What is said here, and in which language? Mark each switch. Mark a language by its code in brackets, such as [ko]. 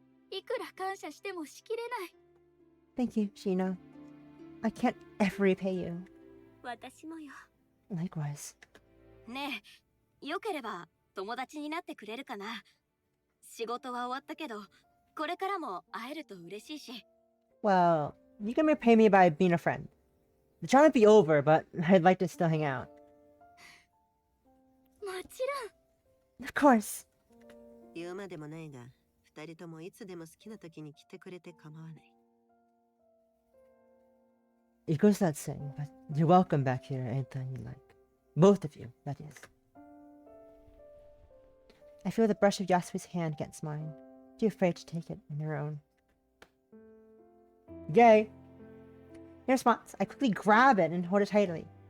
[ja] いくら感謝してもしきれない。 [en] Thank you, Sheena. I can't ever repay you. [ja] 私もよ。 [en] Likewise. [ja] ねえ、よければ友達になってくれるかな。仕事は終わったけど、これからも会えると嬉しいし。 [en] Well, you can repay me by being a friend. The trial might be over, but I'd like to still hang out. [ja] もちろん。 [en] Of course. [ja] 言うまでもないが、二人ともいつでも好きな時に来てくれて構わない。 [en] It goes without saying, but you're welcome back here anytime you like. Both of you, that is. I feel the brush of Yasui's hand against mine, too afraid to take it in her own. Yay! In response, I quickly grab it and hold it tightly.